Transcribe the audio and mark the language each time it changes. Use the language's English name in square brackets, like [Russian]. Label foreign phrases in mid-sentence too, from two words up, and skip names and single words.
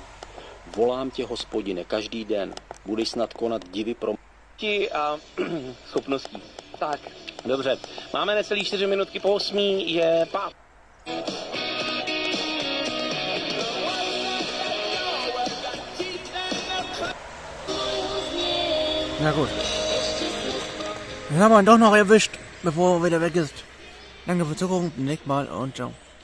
[Czech] Volám tě, Hospodine, každý den. Budeš snad konat divy pro a schopností. Tak, dobře. Máme necelý 4 minutky po 8. Je pát. [German] Na gut. Den haben wir ihn doch noch erwischt, bevor er wieder weg ist. Danke fürs Zugucken, bis zum nächsten Mal und ciao.